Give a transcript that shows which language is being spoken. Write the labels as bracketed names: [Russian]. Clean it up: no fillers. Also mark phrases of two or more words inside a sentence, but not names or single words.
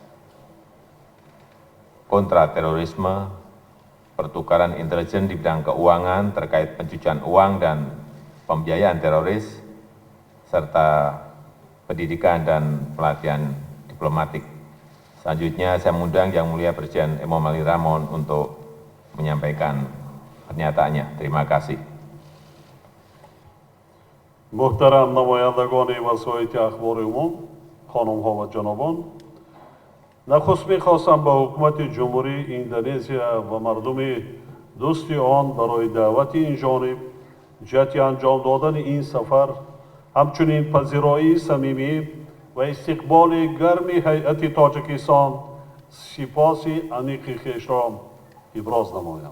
[Indonesian] kontraterorisme, pertukaran intelijen di bidang keuangan terkait pencucian uang dan pembiayaan teroris, serta pendidikan dan pelatihan diplomatik. Selanjutnya saya mengundang Yang Mulia Presiden Emomali Rahmon untuk menyampaikan pernyataannya. Terima kasih. [Tajik] Муҳтарам намояндагони воситаҳои ахбори умум, хонумҳо ва ҷанобон, нахуст мехостам ба ҳукумати ҷумҳурии Индонезия ва мардуми дӯсти он барои даъвати инҷониб ҷиҳати анҷом додани ин сафар, ҳамчунин пазироии самимӣ ва истиқболи гарми ҳайати Тоҷикистон сипоси амиқи хеш ро изҳор намоям.